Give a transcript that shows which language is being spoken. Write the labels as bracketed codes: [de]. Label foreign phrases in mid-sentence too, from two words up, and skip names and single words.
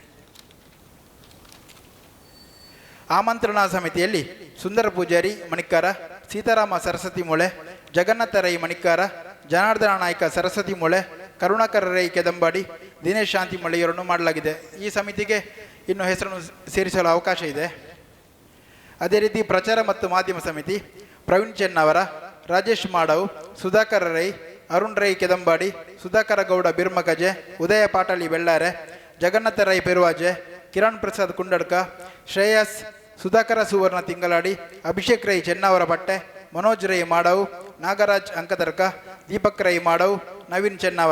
[kn] ಆಮಂತ್ರಣ ಸಮಿತಿಯಲ್ಲಿ ಸುಂದರ ಪೂಜಾರಿ ಮಣಿಕಾರ, ಸೀತಾರಾಮ ಸರಸ್ವತಿ ಮೂಳೆ, ಜಗನ್ನಾಥ ರೈ ಮಣಿಕಾರ, ಜನಾರ್ದನ ನಾಯ್ಕ ಸರಸ್ವತಿ ಮೂಳೆ, ಕರುಣಾಕರ ರೈ ಕೆದಂಬಾಡಿ, ದಿನೇಶ್ ಶಾಂತಿ ಮಳ್ಳಿ ಇವರನ್ನು ಮಾಡಲಾಗಿದೆ. ಈ ಸಮಿತಿಗೆ ಇನ್ನು ಹೆಸರನ್ನು ಸೇರಿಸಲು ಅವಕಾಶ ಇದೆ. ಅದೇ ರೀತಿ ಪ್ರಚಾರ ಮತ್ತು ಮಾಧ್ಯಮ ಸಮಿತಿ ಪ್ರವೀಣ್ ಚೆನ್ನವರ, ರಾಜೇಶ್ ಮಾಡವ್, ಸುಧಾಕರ ರೈ, ಅರುಣ್ ರೈ ಕೆದಂಬಾಡಿ, ಸುಧಾಕರ ಗೌಡ ಬಿರ್ಮಗಜೆ, ಉದಯ ಪಾಟಲಿ ಬೆಳ್ಳಾರೆ, ಜಗನ್ನಾಥ ರೈ ಪೆರುವಾಜೆ, ಕಿರಣ್ ಪ್ರಸಾದ್ ಕುಂಡಡ್ಕ, ಶ್ರೇಯಸ್, ಸುಧಾಕರ ಸುವರ್ಣ ತಿಂಗಳಾಡಿ, ಅಭಿಷೇಕ್ ರೈ ಚೆನ್ನವರ ಬಟ್ಟೆ, ಮನೋಜ್ ರೈ ಮಾಡವ್, ನಾಗರಾಜ್ ಅಂಕದರ್ಕ, ದೀಪಕ್ ರೈ ಮಾಡವ್, ನವೀನ್ ಚೆನ್ನವರ.